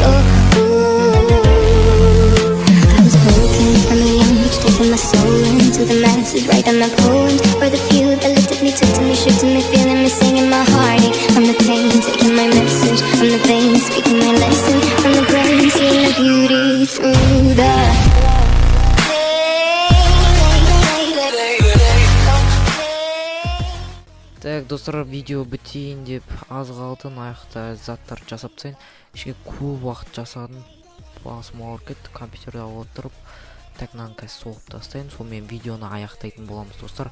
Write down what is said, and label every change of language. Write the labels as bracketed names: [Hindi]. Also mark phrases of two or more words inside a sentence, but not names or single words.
[English] Oh, from a young age, taking my soul into the masses, writing my poems for the few that looked at me, took to me, shook to me, feeling me, singing my heartache. From the pain, taking my message from the veins, speaking my lesson from the brain, seeing the beauty through the [Kazakh] Так, достар, видео бітейін деп аз қалды, аяқта заттар жасап тастайын. Ішке көп уақыт жасадым, басым ауырып кетті, компьютерде отырып так мынаны қазір соғып тастайын, сонымен видеоны аяқтайтын боламыз достар.